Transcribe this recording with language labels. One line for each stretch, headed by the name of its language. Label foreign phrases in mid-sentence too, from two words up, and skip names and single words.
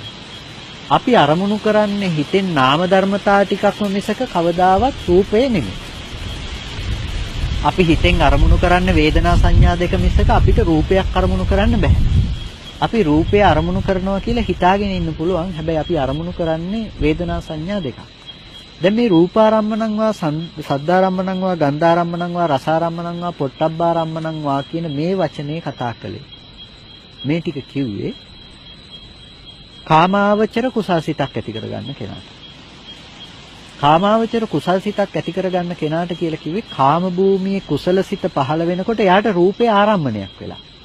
Sinhala: අපි අරමුණු කරන්නේ හිතෙන් නාම ධර්මතා ටිකක්ම මිසක කවදාවත් රූපය නෙමෙයි. අපි හිතෙන් අරමුණු කරන්න වේදනා සංඥා දෙක මිසක අපිට රූපයක් අරමුණු කරන්න බෑ. අපි රූපය අරමුණු කරනවා කියලා හිතාගෙන ඉන්න පුළුවන්. හැබැයි අපි අරමුණු කරන්නේ වේදනා සංඥා දෙකක්. දැන් මේ
Pali: රූපාරම්මණං වා සද්ධාරම්මණං වා ගන්ධාරම්මණං වා රසාරම්මණං වා පොට්ටබ්බාරම්මණං වා
Sinhala: කියන මේ වචනේ කතා කළේ. මේ ටික කිව්වේ කාමාවචර කුසල්සිතක් ඇති කරගන්න කෙනාට. කාමාවචර කුසල්සිතක් ඇති කරගන්න කෙනාට කියලා කිව්වේ කාම භූමියේ කුසලසිත පහළ වෙනකොට එයාට රූපේ ආරම්මණයක් වෙලා.